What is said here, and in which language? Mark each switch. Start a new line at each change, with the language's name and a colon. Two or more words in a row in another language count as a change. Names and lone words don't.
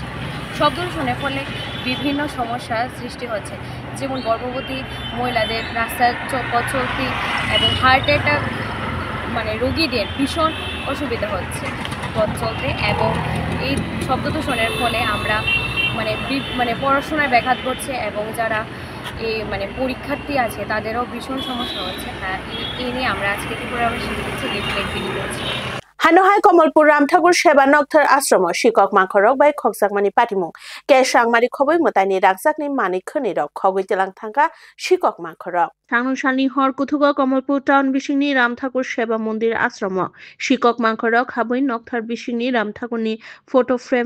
Bangla: শব্দ দূষণের ফলে বিভিন্ন সমস্যার সৃষ্টি হচ্ছে, যেমন গর্ভবতী মহিলাদের রাস্তায় পথ চলতি এবং হার্ট অ্যাটাক রোগীদের ভীষণ অসুবিধা হচ্ছে পথ চলতে, এবং এই শব্দ দূষণের ফলে আমরা পড়াশোনায় ব্যাঘাত ঘটছে এবং যারা এই পরীক্ষার্থী আছে তাদেরও ভীষণ সমস্যা হচ্ছে। এই নিয়ে আমরা আজকে ত্রিপুরাবাসী লিফলেট বিলি করছি।
Kok Borok: Hanohai Kamalpur Ramthakur Seba Nokthar Ashram Shikok Mankhorok bai Khoksakmani Patimung ke Sangmari Khoboi Motani Rakjakni Mani Khoni rok Khogoi Telang Thangka Shikok Mankhorok Tangnushani Hor Kuthugo Kamalpur Town Bishingni Ramthakur Seba Mondir Ashram Shikok Mankhorok Haboi Nokthar Bishingni Ramthakurni
English: photo frame